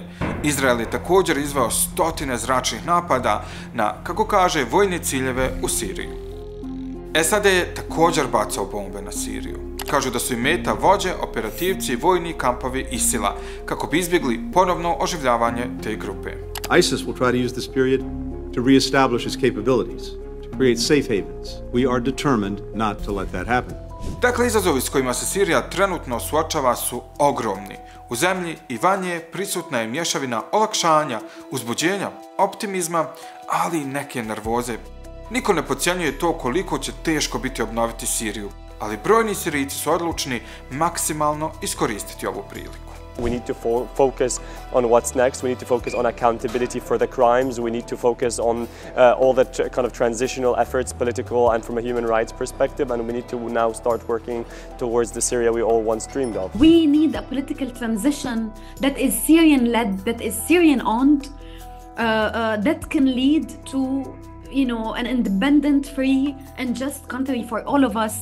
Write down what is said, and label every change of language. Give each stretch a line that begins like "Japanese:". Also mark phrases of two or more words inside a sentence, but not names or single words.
Bosnian: Izrael je također izveo stotine zračnih napada na, kako kaže, vojne ciljeve u Siriji. SAD je također bacao bombe na Siriju. Kažu da su im meta vođe, operativci i vojni kampovi ISIL-a, kako bi izbjegli ponovno oživljavanje te grupe.
English: ISIS will try to use this period to reestablish its capabilities, to create safe havens. We are determined not to let that happen.
Bosnian: Dakle, izazovi s kojima se Sirija trenutno suočava su ogromni. U zemlji i van nje prisutna je mješavina olakšanja, uzbuđenja, optimizma, ali i neke nervoze. Niko ne podcjenjuje to koliko će teško biti obnoviti Siriju, ali brojni Sirijci su odlučni maksimalno iskoristiti ovu priliku.
English: We need to focus on what's next. We need to focus on accountability for the crimes. We need to focus on all the kind of transitional efforts, political and from a human rights perspective. And we need to now start working towards the Syria we all once dreamed of. We need a political transition that is Syrian-led, that is Syrian-owned, that can lead to, you know, an independent, free, and just country for all of us.